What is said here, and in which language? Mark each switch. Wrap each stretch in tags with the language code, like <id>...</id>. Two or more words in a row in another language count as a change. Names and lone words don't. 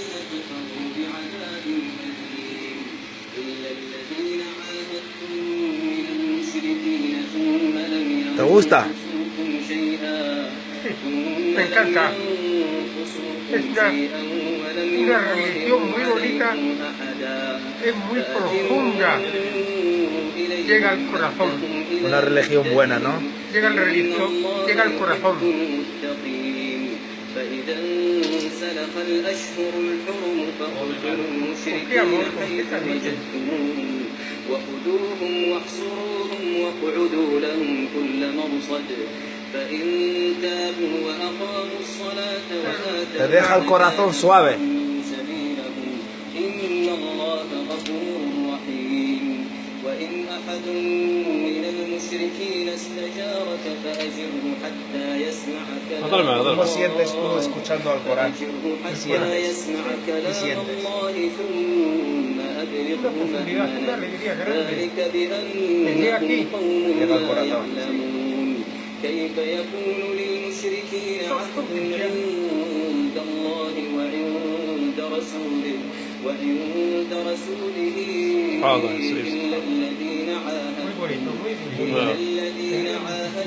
<ar>كفروا بعذاب أليم إلا الذين عاهدتم من المشركين ثم لم ينقصوكم شيئا</ar> <es>Me encanta. Es una religión muy bonita, es muy profunda, llega al corazón. Una religión buena, ¿no? Llega al religión, llega al corazón. Qué amor, qué cariño.</es> <ar>وخذوهم واحصروهم واقعدوا لهم كل مرصد فإن تابوا وأقاموا الصلاة وآتوا</ar> <es>Te deja el corazón suave.</es> <ar>سبيله إن الله غفور رحيم وإن أحد من المشركين استجارك فأجره حتى يسمع كلام</ar> <es>¿Cómo sientes tú escuchando al Corán? ¿Qué</es> <ar>حتى</ar> <es>sientes?</es> <ar>يسمع</ar> <es>¿Qué</es> <ar>كلام</ar> <es>sientes?</es> <ar>الله ثم أبلغه مأمنه ذلك بأنهم قوم لا يعلمون كيف يكون للمشركين عهد عند الله وعند رسوله إلا الذين عاهدوا</ar>